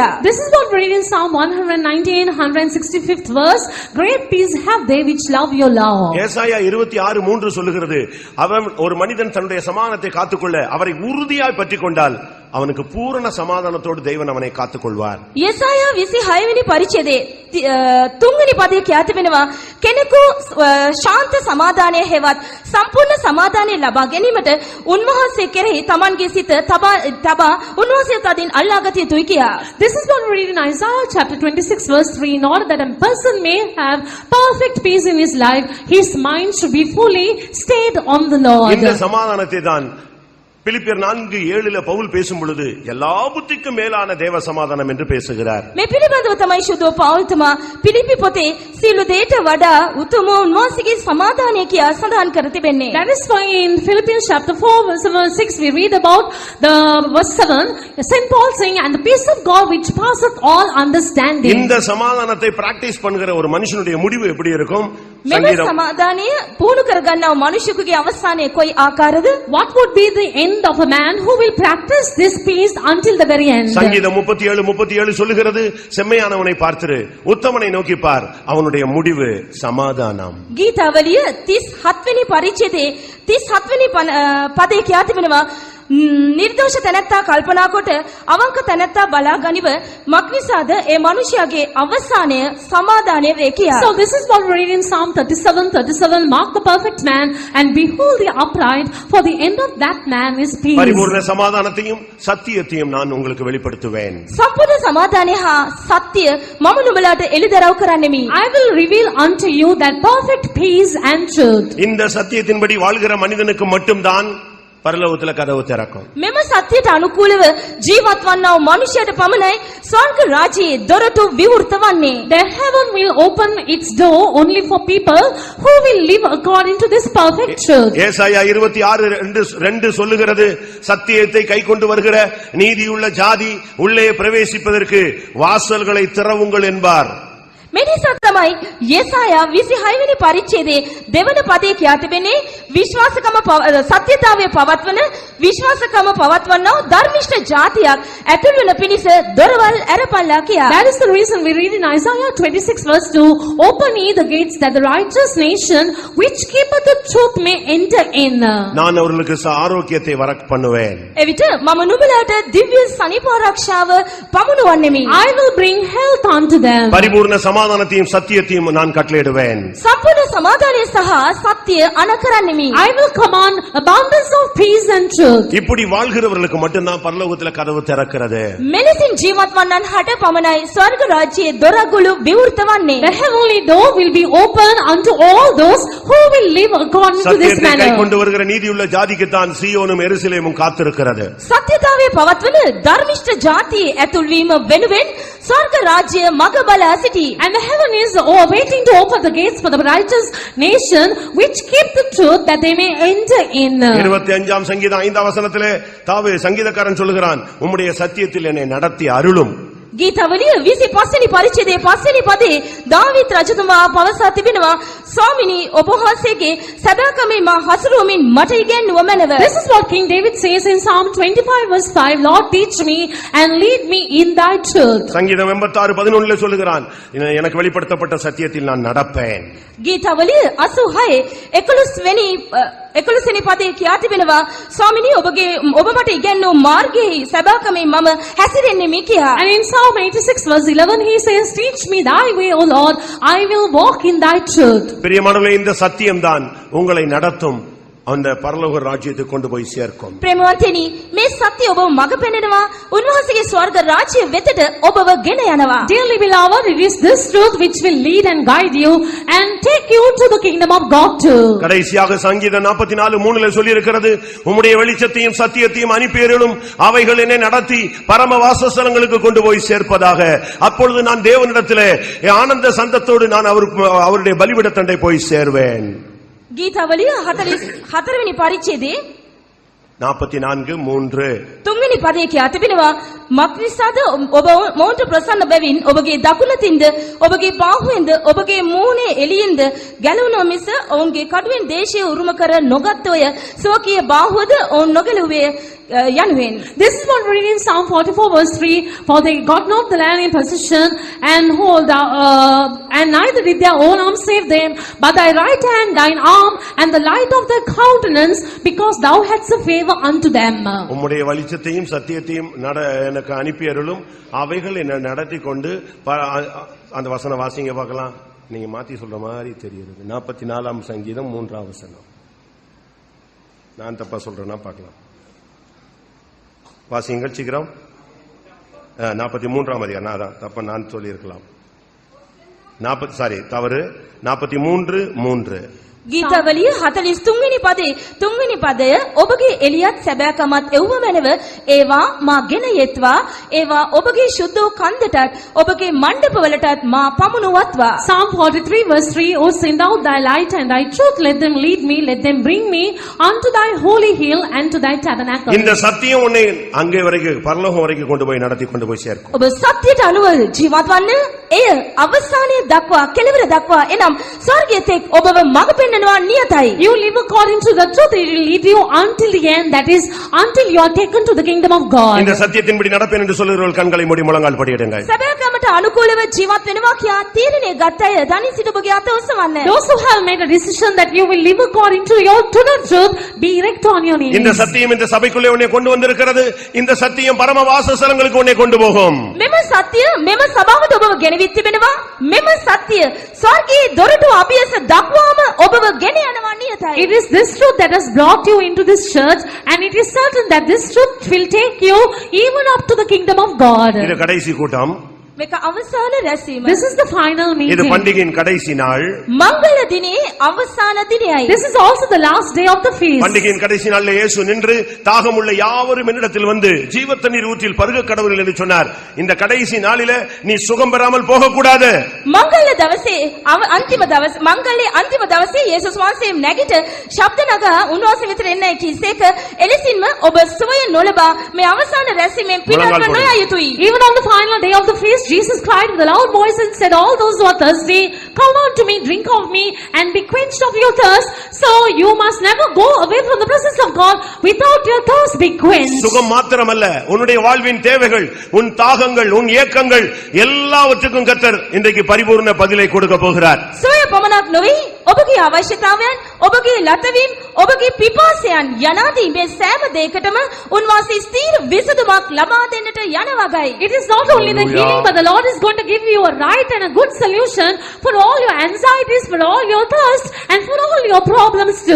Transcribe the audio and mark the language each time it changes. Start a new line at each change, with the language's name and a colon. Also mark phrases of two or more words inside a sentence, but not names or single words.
English: This is what we read in Psalm 119 165th verse, great peace have they which love your law.
Tamil: ஏசாயா 26:3 சொல்லுகிறது, அவன் ஒரு மனிதன் தன்னுடைய சமாதானத்தை காத்துக்கொள்ள அவரை உறுதியாய் பற்றிக்கொண்டால் அவனுக்கு பூரண சமாதானத்தோடு தேவன் அவனை காத்துக்கொள்வார்.
Sinhala: යසායා 26 වෙනි පරිච්ඡේදයේ 3 වෙනි පදයේ කියා තිබෙනවා, කෙනෙකු ශාන්ත සමාදානය හෙවත් සම්පූර්ණ සමාදානය ලබා ගැනීමට උන්වහන්සේ කෙරෙහි තමන්ගේ සිත තබා උන්වහන්සේ තදින් අල්ලා ගත යුතුයි කියා.
English: This is what we read in Isaiah chapter 26 verse 3, in order that a person may have perfect peace in his life, his mind should be fully stayed on the Lord.
Tamil: இந்த சமாதானத்தை தான் பிலிப்பியர் 4:7ல பவுல் பேசும் பொழுது எல்லா புத்திக்கும் மேலான தேவ சமாதானம் என்று பேசுகிறார்.
Sinhala: මේ පිළිබඳව තමයි ශුද්ධ පෞල්තුමා පිලිපි පොතේ සියලු දේට වඩා උතුම් උන්වහන්සේගේ සමාදානය කියා සඳහන් කර තිබෙන්නේ.
English: That is why in Philippians chapter 4 verse 6 we read about the verse 7, Saint Paul saying, and the peace of God which passeth all understanding.
Tamil: இந்த சமாதானத்தை பிராக்டீஸ் பண்ணுகிற ஒரு மனுஷனுடைய முடிவு எப்படி இருக்கும்?
Sinhala: මෙම
Tamil: சங்கீதம்
Sinhala: සමාදානය පුහුණු කරගන්නව මිනිසෙකුගේ අවසානය කොයි ආකාරද?
English: What would be the end of a man who will practice this peace until the very end?
Tamil: சங்கீதம் 37:37 சொல்லுகிறது, செம்மையானவனை பார்த்திரு, உத்தமனை நோக்கி பார், அவனுடைய முடிவு சமாதானம்.
Sinhala: ගීතාවලිය 37 වෙනි පරිච්ඡේදයේ 37 වෙනි පදයේ කියා තිබෙනවා, නිර්දෝෂ තැනැත්තා කල්පනා කොට අවංක තැනැත්තා බලා ගනිව, මක්නිසාද ඒ මනුෂ්‍යයාගේ අවසානය සමාදානය වේ කියා.
English: So this is what we read in Psalm 37:37. Mark the perfect man and behold the upright, for the end of that man is peace.
Tamil: பரிபூர்ண சமாதானத்தையும் சத்தியத்தையும் நான் உங்களுக்கு வெளிப்படுத்துவேன்.
Sinhala: සම්පූර්ණ සමාදානය හා සත්‍ය මම නුඹලාට එළිදරව් කරන්නෙමි.
English: I will reveal unto you that perfect peace and truth.
Tamil: இந்த சத்தியத்தின்படி வாழ்கிற மனிதனுக்கு மட்டும்தான் பரலோகத்துல கதவு திறக்கும்.
Sinhala: මෙම සත්‍යයට අනුකූලව ජීවත් වන්නා වූ මනුෂ්‍යයට පමණයි ස්වර්ග රාජ්‍යයේ දොරටු විවෘත වන්නේ.
English: The heaven will open its door only for people who will live according to this perfect truth.
Tamil: ஏசாயா 26:2 சொல்லுகிறது, சத்தியத்தை கைக்கொண்டு வருகிற நீதியுள்ள ஜாதி உள்ளே பிரவேசிப்பதற்கு வாசல்களை திறவுங்கள் என்பார்.
Sinhala: මෙනිසා තමයි යෙසායා 26 වෙනි පරිච්ඡේදයේ දෙවන පදයේ කියා තිබෙන්නේ, විශ්වාසකම සත්‍යතාවය පවත්වන විශ්වාසකම පවත්වනා ධර්මිෂ්ඨ ජාතියක් ඇතුළු වෙන පිණිස දොරවල් ඇරපල්ලා කියා.
English: That is the reason we read in Isaiah 26:2, open ye the gates that the righteous nation which keepeth the truth may enter in.
Tamil: நான் அவர்களுக்கு ஆரோக்கியத்தை வரக் பண்ணுவேன்.
Sinhala: එවිට මම නුඹලාට දිව්‍ය සනීප ආරක්ෂාව පමුණුවන්නෙමි.
English: I will bring health unto them.
Tamil: பரிபூர்ண சமாதானத்தையும் சத்தியத்தையும் நான் கட்டளையிடுவேன்.
Sinhala: සම්පූර්ණ සමාදානය සහ සත්‍ය අනකරන්නෙමි.
English: I will command abundance of peace and truth.
Tamil: இப்படி வாழ்கிறவர்களுக்கு மட்டும்தான் பரலோகத்துல கதவு திறக்கிறது.
Sinhala: මෙලෙසින් ජීවත් වන්නන් හට පමණයි ස්වර්ග රාජ්‍යයේ දොරගුළු විවෘත වන්නේ.
English: The heavenly door will be open unto all those who will live according to this
Tamil: சத்தியத்தை
English: manner.
Tamil: கைக்கொண்டு வருகிற நீதியுள்ள ஜாதிக்குத்தான் சீயோனும் எருசலேமும் காத்திருக்கிறது.
Sinhala: සත්‍යතාවය පවත්වන ධර්මිෂ්ඨ ජාතියේ ඇතුල්වීම වෙනුවෙන් ස්වර්ග රාජ්‍ය මග බලා සිටී.
English: And the heaven is waiting to open the gates for the righteous nation which keep the truth that they may enter in.
Tamil: 25ஆம் சங்கீதம் 5ஆம் வசனத்திலே சங்கீதக்காரன் சொல்லுகிறான், உம்முடைய சத்தியத்தில் என்னை நடத்தி அருளும்.
Sinhala: ගීතවලිය 25 වෙනි පරිච්ඡේදයේ 5 වෙනි පදේ දාවීද් රජතුමා පවසා තිබෙනවා, ස්වාමිනී ඔබ වහන්සේගේ සදාකමේ මා හසුරුවමින් මට ඉගැන්වුව මැනව.
English: This is what King David says in Psalm 25:5. Lord, teach me and lead me in thy truth.
Tamil: சங்கீதம் 86:11 சொல்லுகிறான், எனக்கு வெளிப்படுத்தப்பட்ட சத்தியத்தில் நான் நடப்பேன்.
Sinhala: ගීතවලිය 86 11 වෙනි පදේ කියා තිබෙනවා, ස්වාමිනී ඔබ මට ඉගැන්වූ මාර්ගයේ සදාකමේ මම හැසිරෙන්නෙමි කියා.
English: And in Psalm 86:11 he says, teach me thy way, O Lord, I will walk in thy truth.
Tamil: பிரியமானவர்களே, இந்த சத்தியம்தான் உங்களை நடத்தும், அந்த பரலோக ராஜ்யத்துக்கு கொண்டு போய் சேர்க்கும்.
Sinhala: ප්‍රේමවන්තනි, මේ සත්‍ය ඔබව මඟ පෙන්වනවා, උන්වහන්සේගේ ස්වර්ග රාජ්‍ය වෙතට ඔබව ගෙන යනවා.
English: Dearly beloved, it is this truth which will lead and guide you and take you to the kingdom of God too.
Tamil: கடைசியாக சங்கீதம் 44:3 சொல்லி இருக்கிறது, உம்முடைய வெளிச்சத்தையும் சத்தியத்தையும் அனுப்பியருளும், அவைகள் என்னை நடத்தி பரம வாசஸ்தலங்களுக்கு கொண்டு போய் சேர்ப்பதாக. அப்பொழுது நான் தேவனிடத்திலே ஆனந்த சந்தத்தோடு நான் அவருடைய பலிபீடத்தண்டை போய் சேர்வேன்.
Sinhala: ගීතවලිය 44 වෙනි පරිච්ඡේදයේ 44:3 තුන්වෙනි පදයේ කියා තිබෙනවා, මක්නිසාද ඔබ මොවුන්ට ප්‍රසන්න බැවින් ඔබගේ දකුණතින්ද ඔබගේ බාහුවෙන්ද ඔබගේ මූණේ එළියෙන්ද ගැලවුණා මිස ඔවුන්ගේ කඩුවෙන් දේශය උරුම කර නොගත්තෝය, සෝකීය බාහුවද ඔවුන් නොගැලුවේ යනුවෙන්.
English: This is what we read in Psalm 44:3. For they got not the land in possession, and neither did their own arm save them, but thy right hand, thine arm, and the light of thy countenance, because thou hadst a favor unto them.
Tamil: உம்முடைய வெளிச்சத்தையும் சத்தியத்தையும் எனக்கு அனுப்பியருளும், அவைகள் என்னை நடத்தி கொண்டு. அந்த வசனம் வாசிங்க பார்க்கலாம். நீங்க மாத்தி சொல்ற மாதிரி தெரியுது. 44ஆம் சங்கீதம் 3ஆம் வசனம். நான் தப்பா சொல்றேன்னா பார்க்கலாம். வாசிங்கள் சீக்கிரம். 43ஆம் அதிகாரம். தப்ப நான் சொல்லி இருக்கலாம். தவறு. 43:3.
Sinhala: ගීතවලිය 43 වෙනි පදේ 3 වෙනි පදය, ඔබගේ එළියත් සැබෑකමත් එව්ව මැනව ඒවා මා ගෙන යෙත්වා, ඒවා ඔබගේ ශුද්ධ කන්දටත් ඔබගේ මණ්ඩපවලටත් මා පමුණුවත්වා.
English: Psalm 43:3. O send out thy light and thy truth, let them lead me, let them bring me unto thy holy hill and to thy tabernacle.
Tamil: இந்த சத்தியம் உன்னை அங்கே வரைக்கும் பரலோகம் வரைக்கும் கொண்டு போய் நடத்தி கொண்டு போய் சேர்க்கும்.
Sinhala: ඔබ සත්‍යයට අනුව ජීවත් වන්න, එය අවසානයේ දක්වා කෙලවර දක්වා එනම් ස්වර්ගයේ තෙක් ඔබව මඟ පෙන්වනවා නියතයි.
English: You live according to the truth, it will lead you until the end, that is, until you are taken to the kingdom of God.
Tamil: இந்த சத்தியத்தின்படி நடப்பேன் என்று சொல்லுகிறவர்கள் கண்களை மூடி முழங்கால் படியிடுங்கள்.
Sinhala: සැබෑකමට අනුකූලව ජීවත් වෙනවා කියා තීරණය ගත් අය දනි සිට ඔබගේ අත ඔසවන්න.
English: Those who have made a decision that you will live according to the truth, be erect on your knees.
Tamil: இந்த சத்தியம் இந்த சபைக்குள்ளே உன்னை கொண்டு வந்திருக்கிறது. இந்த சத்தியம் பரம வாசஸ்தலங்களுக்கு உன்னை கொண்டு போகும்.
Sinhala: මෙම සත්‍ය මෙම සභාවට ඔබව ගෙනවිත් තිබෙනවා. මෙම සත්‍ය ස්වර්ගයේ දොරටු අභියස දක්වාම ඔබව ගෙන යනවා නියතයි.
English: It is this truth that has brought you into this church, and it is certain that this truth will take you even up to the kingdom of God.
Tamil: இது கடைசி கூட்டம்.
Sinhala: මේක අවසාන රැස්වීම.
English: This is the final
Tamil: இது
English: meeting.
Tamil: பண்டிகையின் கடைசி நாள்.
Sinhala: මංගල දිනේ අවසාන දිනයයි.
English: This is also the last day of the feast.
Tamil: பண்டிகையின் கடைசி நாளில் இயேசு நின்று தாகமுள்ள யாவரும் என்னிடத்தில் வந்து ஜீவத்தண்ணீர் ஊற்றில் பருக கடவுள் என்று சொன்னார். இந்த கடைசி நாளில நீ சுகம் பெறாமல் போக கூடாது.
Sinhala: මංගල දවසේ අන්තිම දවස් මංගලයේ අන්තිම දවසේ යේසුස් වහන්සේ නැගිට ශබ්ද නගා උන්වහන්සේ වෙතට එන්නයි කිසේක එලෙසින්ම ඔබ සුවය නොලබා මේ අවසාන රැස්වීමෙන් පිටත්ව නොයා යුතුයි.
English: Even on the final day of the feast, Jesus cried with a loud voice and said, all those who are thirsty, come unto me, drink of me, and be quenched of your thirst. So you must never go away from the presence of God without your thirst be quenched.
Tamil: சுகம் மாத்திரமல்ல, உன்னுடைய வாழ்வின் தேவைகள், உன் தாகங்கள், உன் ஏக்கங்கள் எல்லாவற்றுக்கும் கர்த்தர் இன்றைக்கு பரிபூர்ண பதிலை கொடுக்க போகிறார்.
Sinhala: සොය පමණක් නොවේ ඔබගේ අවශ්‍යතාවයන්, ඔබගේ ලතවීම්, ඔබගේ පිපාසයන් යනාදී මේ සෑම දෙයකටම උන්වහන්සේ ස්ථීර විසඳුමක් ලබා දෙන්නට යන වගයි.
English: It is not only the healing, but the Lord is going to give you a right and a good solution for all your anxieties, for all your thirst, and for all your problems too.